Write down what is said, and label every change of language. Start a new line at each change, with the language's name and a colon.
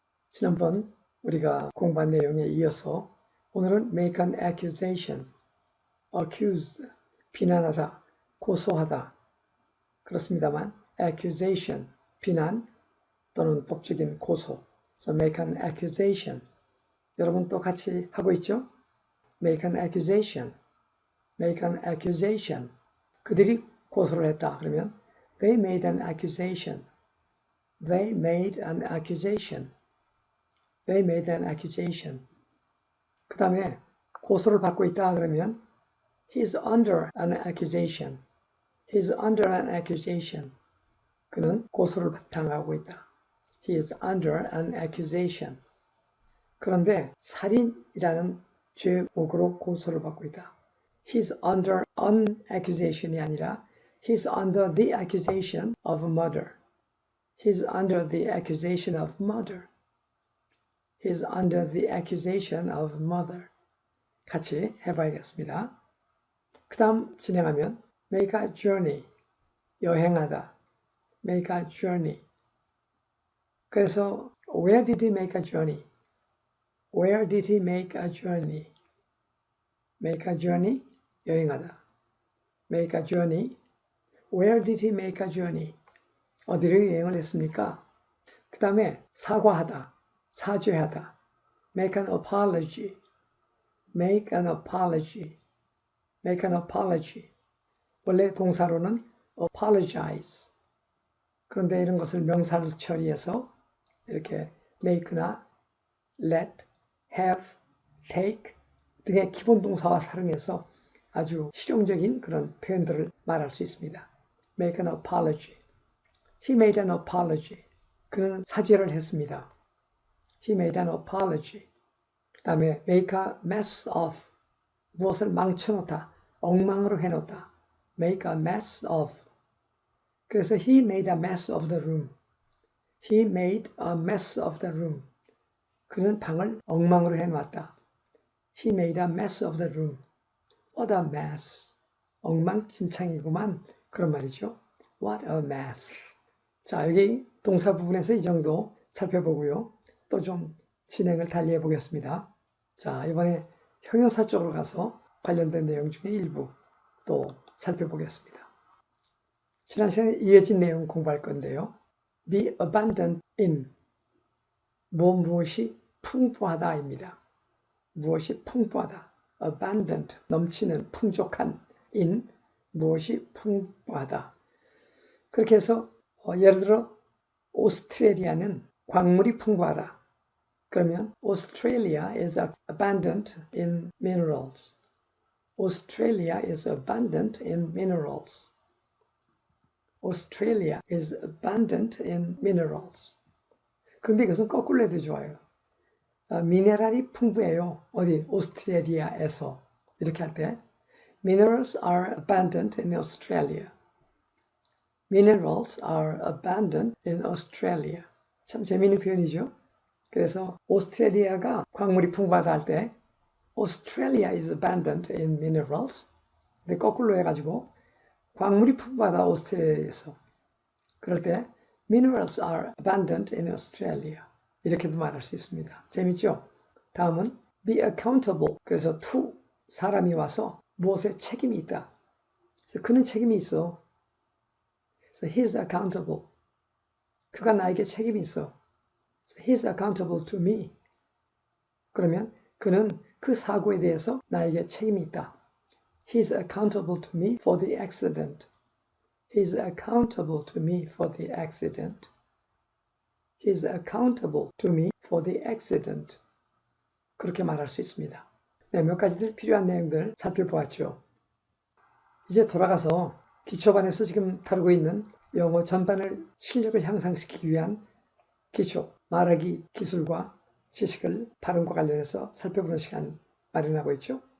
Korean: 지난번 우리가 공부한 내용에 이어서 오늘은
English: make an accusation, accuse,
Korean: 비난하다, 고소하다. 그렇습니다만 accusation, 비난 또는 법적인 고소.
English: So make an accusation.
Korean: 여러분 또 같이 하고 있죠?
English: make an accusation, make an accusation.
Korean: 그들이 고소를 했다. 그러면
English: they made an accusation. They made an accusation. They made an accusation.
Korean: 그 다음에 고소를 받고 있다 그러면
English: He's under an accusation. He's under an accusation.
Korean: 그는 고소를 당하고 있다.
English: He is under an accusation.
Korean: 그런데 살인이라는 죄목으로 고소를 받고 있다.
English: He's under an accusation
Korean: 이 아니라
English: He's under the accusation of murder. He's under the accusation of murder. He's under the accusation of murder.
Korean: 같이 해봐야겠습니다. 그 다음 진행하면
English: make a journey,
Korean: 여행하다.
English: make a journey.
Korean: 그래서
English: where did he make a journey? Where did he make a journey? make a journey,
Korean: 여행하다.
English: make a journey. Where did he make a journey?
Korean: 어디로 여행을 했습니까? 그 다음에 사과하다, 사죄하다.
English: make an apology, make an apology, make an apology.
Korean: 원래 동사로는 apologize. 그런데 이런 것을 명사로 처리해서 이렇게 make나 let, have, take 등의 기본 동사와 사용해서 아주 실용적인 그런 표현들을 말할 수 있습니다.
English: make an apology. He made an apology.
Korean: 그는 사죄를 했습니다.
English: He made an apology.
Korean: 그 다음에
English: make a mess of.
Korean: 무엇을 망쳐놓다, 엉망으로 해놓다.
English: make a mess of.
Korean: 그래서
English: he made a mess of the room. He made a mess of the room.
Korean: 그는 방을 엉망으로 해놨다.
English: He made a mess of the room. What a mess.
Korean: 엉망진창이구만. 그런 말이죠.
English: What a mess.
Korean: 자, 여기 동사 부분에서 이 정도 살펴보고요. 또 좀 진행을 달리해 보겠습니다. 자, 이번에 형용사 쪽으로 가서 관련된 내용 중에 일부 또 살펴보겠습니다. 지난 시간에 이어진 내용 공부할 건데요.
English: be abundant in.
Korean: 무엇이 풍부하다입니다. 무엇이 풍부하다. abundant, 넘치는, 풍족한. in, 무엇이 풍부하다. 그렇게 해서 예를 들어 오스트레일리아는 광물이 풍부하다. 그러면
English: Australia is abundant in minerals. Australia is abundant in minerals. Australia is abundant in minerals.
Korean: 그런데 이것은 거꾸로 해도 좋아요. 미네랄이 풍부해요. 어디? 오스트레일리아에서. 이렇게 할 때
English: Minerals are abundant in Australia. Minerals are abundant in Australia.
Korean: 참 재미있는 표현이죠. 그래서 오스트레일리아가 광물이 풍부하다 할 때
English: Australia is abundant in minerals.
Korean: 근데 거꾸로 해가지고 광물이 풍부하다 오스트레일리아에서. 그럴 때
English: Minerals are abundant in Australia.
Korean: 이렇게도 말할 수 있습니다. 재밌죠? 다음은 be accountable. 그래서 to, 사람이 와서 무엇에 책임이 있다. 그래서 그는 책임이 있어.
English: So he's accountable.
Korean: 그가 나에게 책임이 있어.
English: So he's accountable to me.
Korean: 그러면 그는 그 사고에 대해서 나에게 책임이 있다.
English: He's accountable to me for the accident. He's accountable to me for the accident. He's accountable to me for the accident.
Korean: 그렇게 말할 수 있습니다. 네, 몇 가지들 필요한 내용들 살펴보았죠. 이제 돌아가서 기초반에서 지금 다루고 있는 영어 전반을 실력을 향상시키기 위한 기초, 말하기 기술과 지식을 발음과 관련해서 살펴보는 시간 마련하고 있죠.